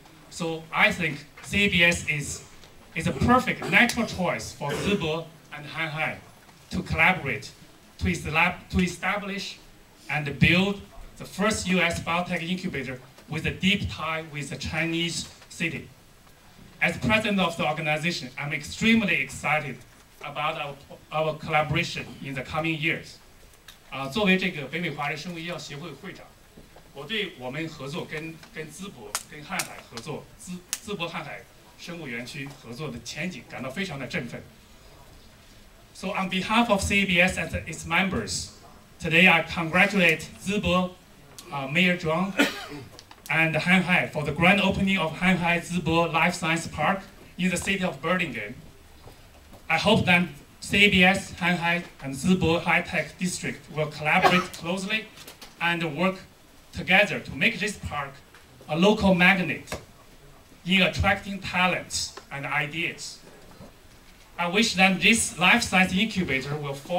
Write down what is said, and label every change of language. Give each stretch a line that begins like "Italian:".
English: So I think CABS is a perfect natural choice for Zibo and Hanhai to collaborate, to establish and build the first US biotech incubator with a deep tie with the Chinese city. As president of the organization, I'm extremely excited about our collaboration in the coming years.
Chinese: 作为这个北美华人生物医药协会会长，我对我们合作跟淄博、跟瀚海合作，淄博瀚海生物园区合作的前景感到非常的振奋。
English: So on behalf of CABS and its members, today I congratulate Zibo Mayor Zhang and Hanhai for the grand opening of Hanhai-Zibo Life Science Park in the city of Burlingame. I hope that CABS, Hanhai, and Zibo High-Tech District will collaborate closely and work together to make this park a local magnet in attracting talents and ideas. I wish that this life science incubator will foster